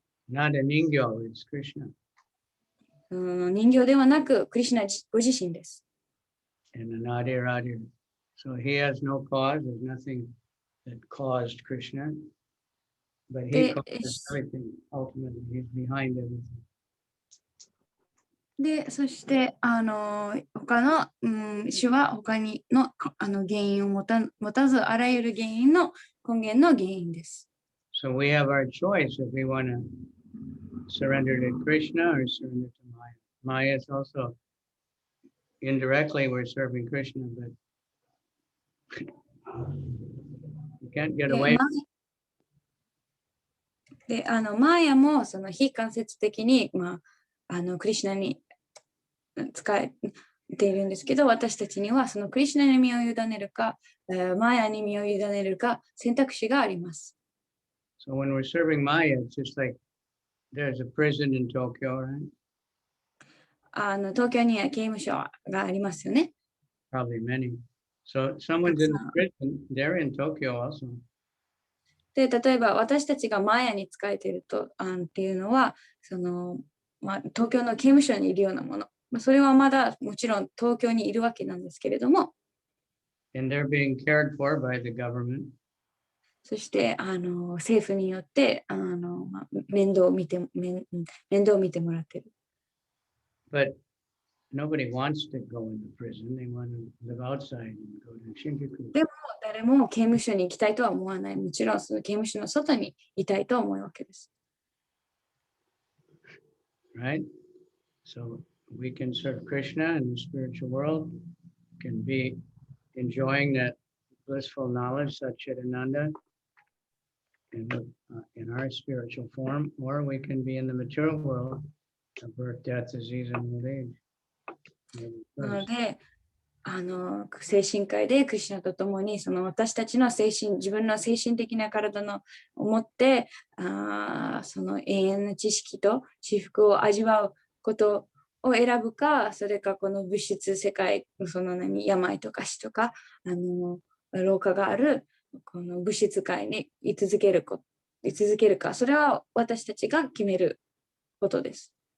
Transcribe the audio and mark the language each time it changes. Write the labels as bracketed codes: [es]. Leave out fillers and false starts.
[en] Not a ningyo, it's Krishna. [ja] 人形ではなく、クリシュナご自身です。 [en] And anādir. So he has no cause. There's nothing that caused Krishna. But he causes everything. Ultimately, he's behind everything. [ja] で、そして、他の、主は他にの原因を持たず、あらゆる原因の根源の原因です。 [en] So we have our choice if we want to surrender to Krishna or surrender to Maya. Maya is also indirectly we're serving Krishna, but you can't get away. [ja] で、マーヤもその非間接的に、クリシュナに使えているんですけど、私たちにはそのクリシュナに身を委ねるか、マーヤに身を委ねるか選択肢があります。 [en] So when we're serving Maya, it's just like there's a prison in Tokyo, right? [ja] 東京には刑務所がありますよね。 [en] Probably many. So someone's in the prison, they're in Tokyo also. [ja] で、例えば私たちがマーヤに仕えているっていうのは、東京の刑務所にいるようなもの。それはまだもちろん東京にいるわけなんですけれども。 [en] And they're being cared for by the government. [ja] そして政府によって面倒を見てもらっている。 [en] But nobody wants to go into prison. They want to live outside and go to Shinjuku. [ja] でも誰も刑務所に行きたいとは思わない。もちろんその刑務所の外にいたいと思うわけです。 [en] Right? So we can serve Krishna in the spiritual world, can be enjoying that blissful knowledge, sac-cid-ānanda, in our spiritual form, or we can be in the material world of birth, death, disease, and old age. [ja] なので、精神科医でクリシュナと共に私たちの自分の精神的な体を持ってその永遠の知識と至福を味わうことを選ぶか、それかこの物質世界、病とか死とか老化があるこの物質界に居続けるか、それは私たちが決めることです。